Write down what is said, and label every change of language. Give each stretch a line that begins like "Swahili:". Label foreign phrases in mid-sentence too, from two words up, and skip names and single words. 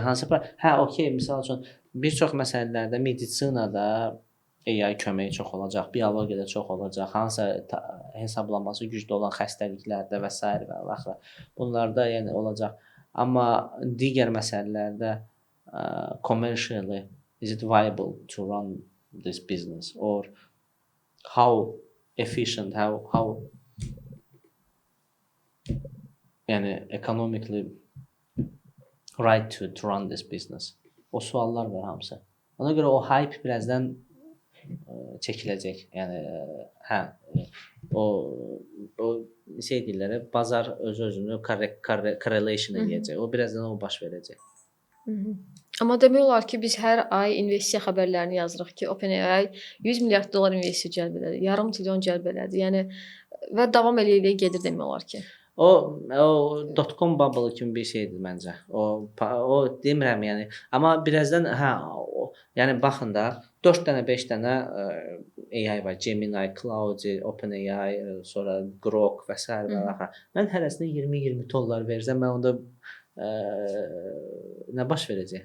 Azerbaijani: Hansı okey, məsəl üçün bir çox məsələlərdə medisinada AI köməyi çox olacaq, biologiyada çox olacaq, hansısa hesablaması güclü olan xəstəliklərdə və s. və axırı. Bunlarda yəni olacaq. Amma digər məsələlərdə
English: commercially is it viable to run this business or how efficient, how yəni economically right to run this business.
Azerbaijani: O suallar var hamısı. Ona görə o hype birazdan çəkiləcək. Yəni o şey deyirlər, bazar öz-özünü correlation edəcək. O birazdan o baş verəcək. Amma demək olar ki, biz hər ay investisiya xəbərlərini yazırıq ki, OpenAI 100 milyard dollar investisiya cəlb elədi, yarım trilyon cəlb elədi. Yəni və davam eləyə gedir demək olar ki. O
English: dot-com bubble
Azerbaijani: kimi bir şeydir məncə. O demirəm yəni. Amma birazdan yəni baxın da 4 dənə 5 dənə AI var. Gemini, Claude, OpenAI, sonra Grok və s. və axı. Mən hərəsinə 20-20 dollar versəm, mən onda nə baş verəcək?